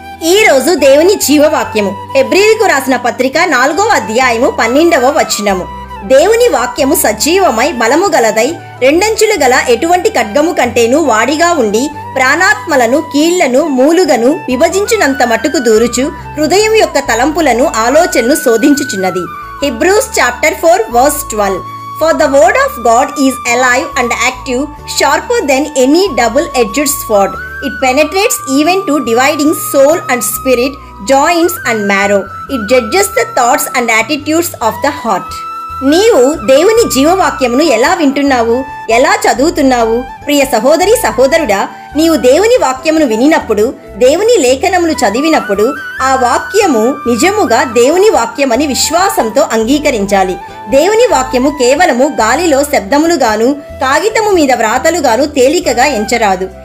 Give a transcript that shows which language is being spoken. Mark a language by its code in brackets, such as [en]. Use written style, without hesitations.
[te] ఈ రోజు దేవుని జీవవాక్యము హెబ్రీయులకు రాసిన పత్రిక 4వ అధ్యాయము 12వ వచనము. దేవుని వాక్యము సజీవమై బలము గలదై రెండంచులు గల ఎటువంటి ఖడ్గము కంటేను వాడిగా ఉండి ప్రాణాత్మలను కీళ్లను మూలుగను విభజించునంత మట్టుకు దూరుచు హృదయం యొక్క తలంపులను ఆలోచనను శోధించుచున్నది. [en] Hebrews chapter 4 verse 12. For the word of God is alive and active, sharper than any double-edged sword. It penetrates even to dividing soul and spirit, joints and marrow. It judges the thoughts and attitudes of the heart. [te] నీవు దేవుని జీవవాక్యమును ఎలా వింటున్నావు, ఎలా చదువుతున్నావు? ప్రియ సహోదరి సహోదరుడా, నీవు దేవుని వాక్యమును వినినప్పుడు, దేవుని లేఖనమును చదివినప్పుడు ఆ వాక్యము నిజముగా దేవుని వాక్యమని విశ్వాసంతో అంగీకరించాలి. దేవుని వాక్యము కేవలము గాలిలో శబ్దములుగాను కాగితము మీద వ్రాతలుగాను తేలికగా ఎంచరాదు.